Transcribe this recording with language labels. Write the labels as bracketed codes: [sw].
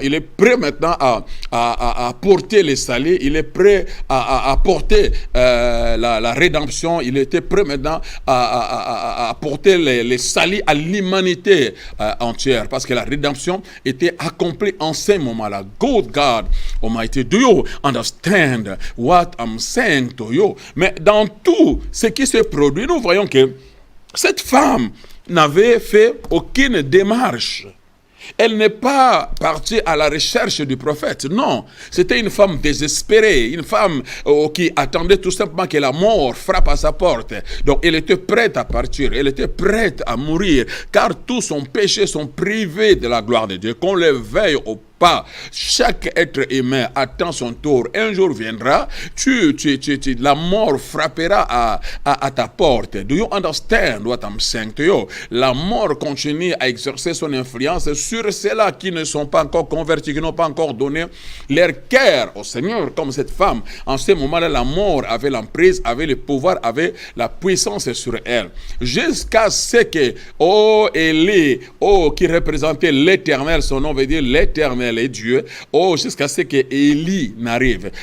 [fr] Il est prêt maintenant à porter les salis. Il est prêt à porter la rédemption. Il était prêt maintenant à porter les salis à l'humanité entière. Parce que la rédemption était accomplie en ce moment-là. [en] Good God Almighty, do you understand what I'm saying to you? [fr] Mais dans tout ce qui se produit, nous voyons que cette femme n'avait fait aucune démarche. Elle n'est pas partie à la recherche du prophète. Non, c'était une femme désespérée, une femme qui attendait tout simplement que la mort frappe à sa porte. Donc elle était prête à partir, elle était prête à mourir, car tous son péché sont privés de la gloire de Dieu. Qu'on le veuille ou pas, chaque être humain attend son tour. Un jour viendra, la mort frappera à ta porte. [en] Do you understand what I'm saying to you? [fr] La mort continue à exercer son influence sur ceux-là qui ne sont pas encore convertis, qui n'ont pas encore donné leur cœur au Seigneur, comme cette femme. En ce moment-là, la mort avait l'emprise, avait le pouvoir, avait la puissance sur elle. Jusqu'à ce que, Élie, qui représentait l'Éternel, son nom veut dire l'Éternel est Dieu, jusqu'à ce que Élie n'arrive.